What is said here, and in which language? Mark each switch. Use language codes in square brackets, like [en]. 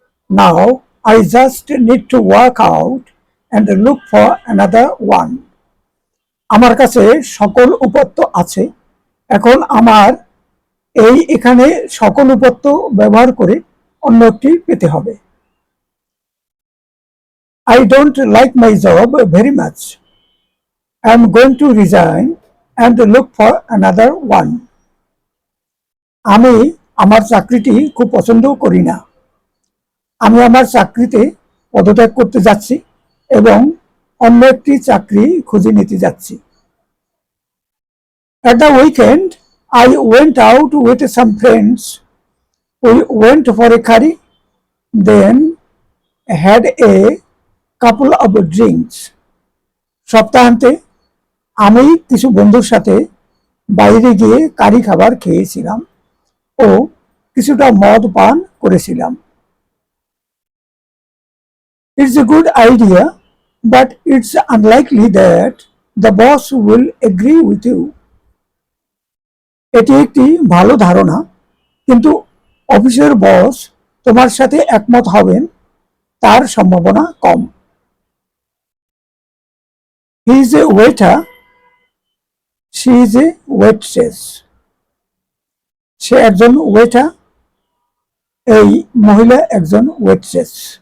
[en] Now I just need to work out and look for another one. [bn] আমার কাছে সকল উপাত্ত আছে। এখন আমার এখানে সকল উপাত্ত ব্যবহার করে অন্য একটি পেতে হবে। [en] I don't like my job very much. I'm going to resign and look for another one. [bn] আমি আমার চাকরিটি খুব পছন্দ করি না। আমি আমার চাকরিতে পদত্যাগ করতে যাচ্ছি এবং অন্য একটি চাকরি খুঁজে নিতে যাচ্ছি। [en] At the weekend, I went out with some friends. We went for a curry, then had a couple of drinks. [bn] সপ্তাহান্তে আমি কিছু বন্ধুর সাথে বাইরে গিয়ে কারি খাবার খেয়েছিলাম ও কিছুটা মদ পান করেছিলাম। [en] It's a good idea, but it's unlikely that the boss will agree with you. [bn] এটি একটি ভালো ধারণা, কিন্তু অফিসের বস তোমার সাথে একমত হবেন তার সম্ভাবনা কম। [en] He is a waiter, she is a waitress. [bn] সে একজন ওয়েটার, এই মহিলা একজন ওয়েট্রেস।